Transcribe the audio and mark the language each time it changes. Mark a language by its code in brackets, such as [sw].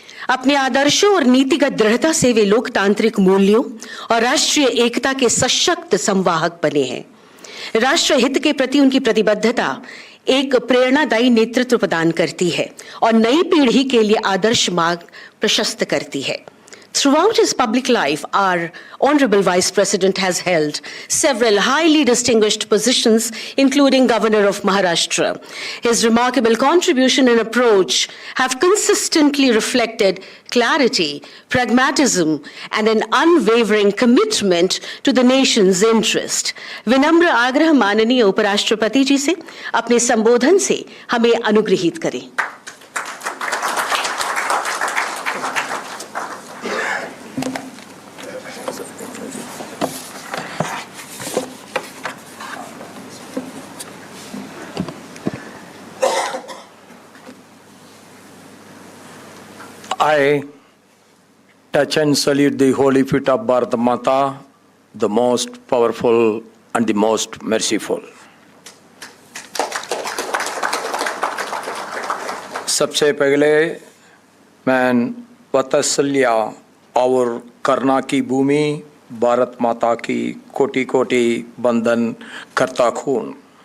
[hi] अपने आदर्शों और नीतिगत दृढ़ता से वे लोकतांत्रिक मूल्यों और राष्ट्रीय एकता के सशक्त संवाहक बने हैं। राष्ट्र हित के प्रति उनकी प्रतिबद्धता एक प्रेरणादायी नेतृत्व प्रदान करती है और नई पीढ़ी के लिए आदर्श मार्ग प्रशस्त करती है। [en] Throughout his public life, our Honorable Vice President has held several highly distinguished positions, including Governor of Maharashtra. His remarkable contribution and approach have consistently reflected clarity, pragmatism, and an unwavering commitment to the nation's interest. [hi] विनम्र आग्रह माननीय उपराष्ट्रपति जी से अपने संबोधन से हमें अनुग्रहित करें। [en] I touch and salute the holy feet of Bharat Mata, the most powerful and the most merciful. [hi] सबसे पहले मैं वात्सल्य और करुणा की भूमि भारत माता की कोटि कोटि वंदन करता हूँ।